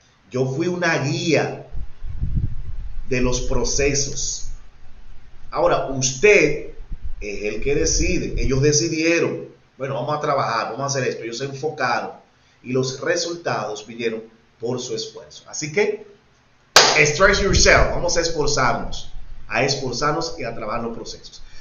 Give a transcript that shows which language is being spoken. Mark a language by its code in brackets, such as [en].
[es] Yo fui una guía de los procesos. Ahora, usted es el que decide. Ellos decidieron, bueno, vamos a trabajar, vamos a hacer esto. Ellos se enfocaron y los resultados vinieron por su esfuerzo. Así que, [en] stretch yourself. [es] Vamos a esforzarnos y a trabajar los procesos.